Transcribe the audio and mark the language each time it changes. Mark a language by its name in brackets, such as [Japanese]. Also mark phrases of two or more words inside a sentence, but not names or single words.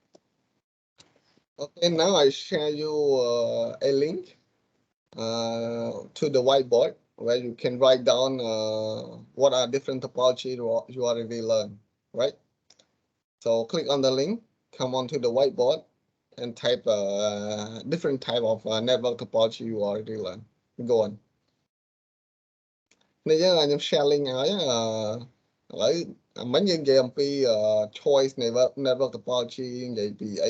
[English] Okay, now I share you a link to the whiteboard where you can write down what are different topology you already learned, right? So click on the link, come onto the whiteboard, and type different type of network topology you already learned. Go on. [Khmer] នេះយើងខ្ញុំ [English] share link [Khmer] ឲ្យឥឡូវមិញយើង និយាយអំពី [English] choice network topology [Khmer] និយាយពីអី